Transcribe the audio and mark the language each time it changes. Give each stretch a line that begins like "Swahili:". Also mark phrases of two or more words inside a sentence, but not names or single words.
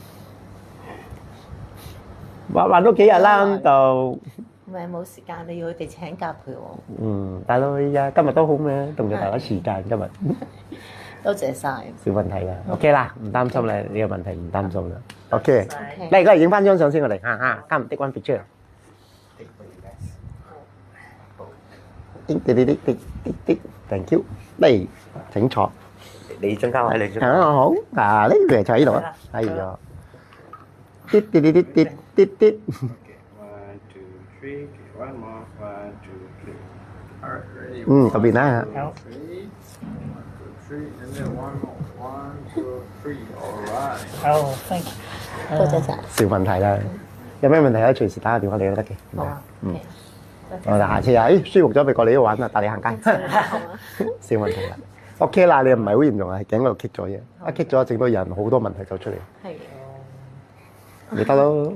Cantonese: 玩咗幾日啦，就唔係冇時間，你要佢哋請假陪我。大佬依家今日都好咩？同咗大家時間今日。多謝晒。小問題啦，OK 啦，唔擔心啦，呢個問題唔擔心啦。OK，嚟而家影翻張相先，我哋今
English: take one picture。 thank you，
Cantonese: 嚟請坐。你中間位，你中間。好，呢邊坐喺度啊。係啊。啲。
English: Okay, 1, 2, 3. Okay, one more. 1, 2, 3. Alright, ready.
Cantonese: 嗰邊啦。
English: 1, 2, 3, and then one more. 1, 2, 3. Alright. Oh, thank you。
Cantonese: 多謝晒。小問題啦，有咩問題咧？隨時打個電話嚟都得嘅。好啊。我哋下次舒服咗咪過嚟呢度玩啊，帶你行街。小問題啦。OK 啦，你唔係好嚴重啊，係頸嗰度棘咗嘢，一棘咗整到人好多問題就出嚟。係。你得咯。